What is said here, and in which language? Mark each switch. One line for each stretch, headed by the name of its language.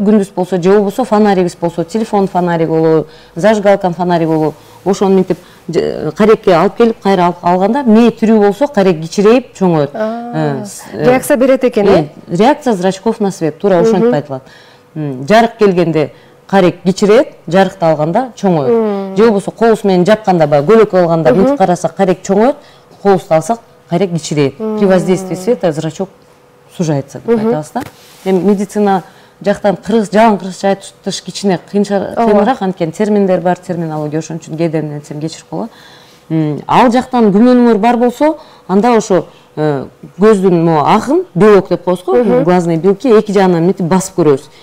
Kyrgyz: Күндүз болсо же болбосо фонарибиз болсо, телефон фонарик болобу, зажигалкан фонарик болобу, ошону мынтип карекке алып келип кайра алганда мээ тирүү болсо карек кичирейип чоңоет. Реакция берет экен,
Russian: реакция зрачков на свет,
Kyrgyz: туура ошентип айтылат. Жарык келгенде карек кичирет, жарыкты алганда чоңоет. Же болбосо колубуз менен жапканда, баягы көйлөк алганда мынтип карасак карек чоңоет, колубузду алсак карек кичирейт.
Russian: При воздействии света зрачок сужается
Kyrgyz: деп айтабыз да. Эми медицина жактан жалаң кыргызча айтыш кичине кыйыныраак, анткени терминдер бар, терминология, ошон үчүн кээде нетсем кечирип коелу. Ал жактан күмөнүңөр бар болсо, анда ошо көздүн могу акын, белок деп коебуз го, глазные белки эки жагынан мынтип басып көрөбүз.